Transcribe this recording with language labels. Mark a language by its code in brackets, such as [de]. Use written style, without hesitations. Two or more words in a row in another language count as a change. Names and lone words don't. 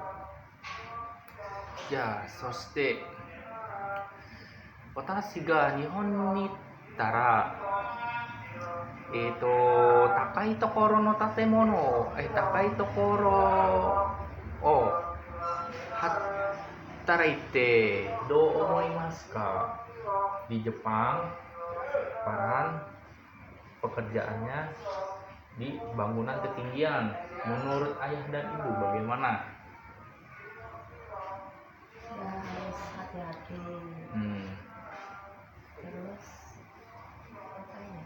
[ja] じゃあ、そして私が日本に行ったら高いところの建物、高いところを働いてどう思いますか? [id] Di Jepang, Farhan pekerjaannya di bangunan ketinggian. Menurut ayah dan ibu bagaimana? Ya harus hati-hati. Terus apa ya?